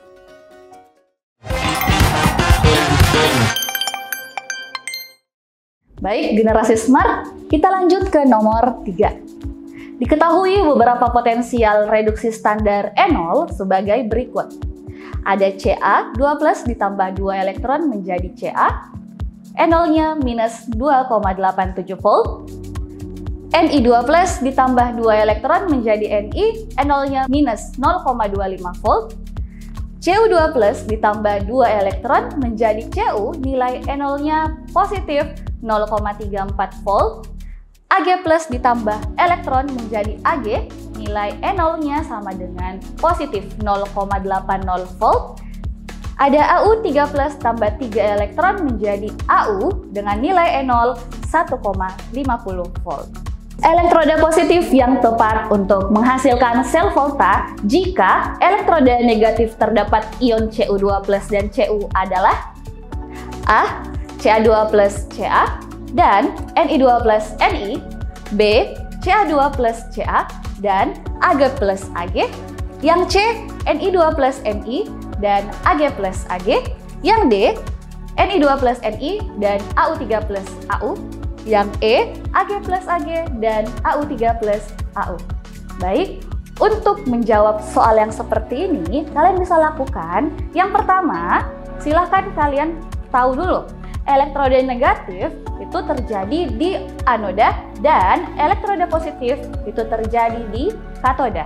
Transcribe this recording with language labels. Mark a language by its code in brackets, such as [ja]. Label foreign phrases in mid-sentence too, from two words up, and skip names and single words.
[id] Baik, generasi smart, kita lanjut ke nomor 3. Diketahui beberapa potensial reduksi standar enol sebagai berikut. Ada Ca2+ ditambah 2 elektron menjadi Ca, enolnya minus 2,87 volt. Ni2+ ditambah 2 elektron menjadi Ni, enolnya minus 0,25 volt. Cu2+ ditambah 2 elektron menjadi Cu, nilai enolnya positif 0,34 volt. Ag+ ditambah elektron menjadi Ag, nilai enolnya sama dengan positif 0,80 volt. Ada Au3+ tambah 3 elektron menjadi Au dengan nilai enol 1,50 volt. Elektroda positif yang tepat untuk menghasilkan sel volta jika elektroda negatif terdapat ion Cu2+ dan Cu adalah A. Ca2 plus Ca dan Ni2 plus Ni. B. Ca2 plus Ca dan Ag plus Ag. Yang C. Ni2 plus Ni dan Ag plus Ag. Yang D. Ni2 plus Ni dan Au3 plus Au. Yang E. Ag plus Ag dan Au3 plus Au. Baik, untuk menjawab soal yang seperti ini, kalian bisa lakukan. Yang pertama, silahkan kalian tahu dulu, elektroda negatif itu terjadi di anoda dan elektroda positif itu terjadi di katoda.